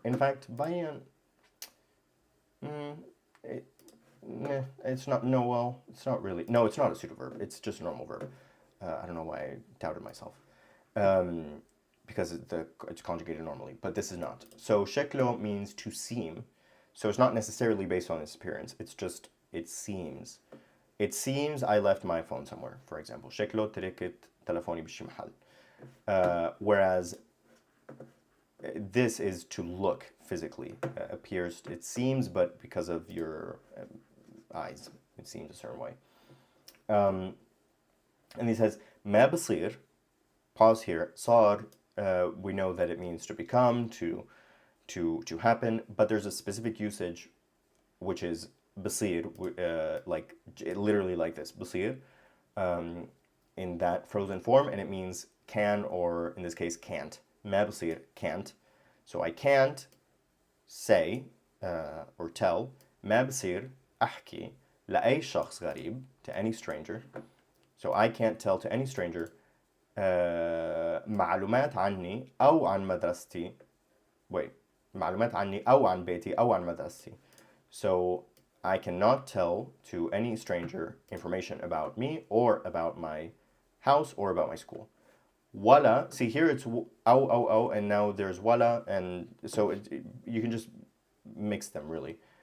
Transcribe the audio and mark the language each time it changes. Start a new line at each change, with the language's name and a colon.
English: In fact, bayan, it, it's not, no, well, it's not really, no, it's not a pseudo verb. It's just a normal verb. I don't know why I doubted myself. Um, because it's conjugated normally, but this is not. So sheklo means to seem. So it's not necessarily based on its appearance. It's just, it seems. It seems I left my phone somewhere, for example.
Arabic: شكله تركت تلفوني بشي محل.
English: Whereas this is to look physically. Appears, it seems, but because of your eyes, it seems a certain way. And he says,
Arabic: ما بصير,
English: pause here, صار, we know that it means to become, to happen, but there's a specific usage which is بصير, like literally like this, بصير, in that frozen form, and it means can, or in this case can't.
Arabic: ما بصير,
English: can't. So I can't say or tell.
Arabic: ما بصير أحكي لأي شخص غريب,
English: to any stranger. So I can't tell to any stranger
Arabic: معلومات عني أو عن مدرستي.
English: Wait,
Arabic: معلومات عني أو عن بيتي أو عن مدرستي.
English: So I cannot tell to any stranger information about me or about my house or about my school. Wala, see here it's au, and now there's wala, and so you can just mix them really.